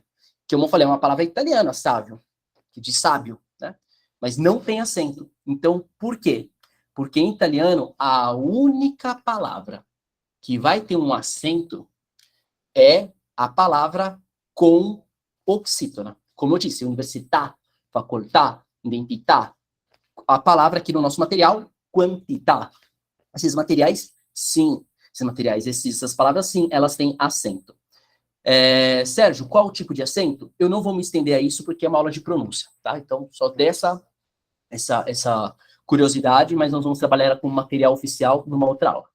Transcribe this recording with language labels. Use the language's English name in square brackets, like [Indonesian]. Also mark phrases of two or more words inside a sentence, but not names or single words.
[Portuguese] Que eu falei, é uma palavra italiana, sávio. De sábio, né? Mas não tem acento. Então, por quê? Porque em italiano, a única palavra que vai ter um acento é a palavra com oxítona. Como eu disse, [Italian] università, facoltà, identità. [Portuguese] A palavra aqui no nosso material, quantità. Esses materiais, sim. Essas palavras, sim, elas têm acento. Sérgio, qual o tipo de acento? Eu não vou me estender a isso porque é uma aula de pronúncia, tá? Então, só dessa essa curiosidade, mas nós vamos trabalhar com material oficial numa outra aula.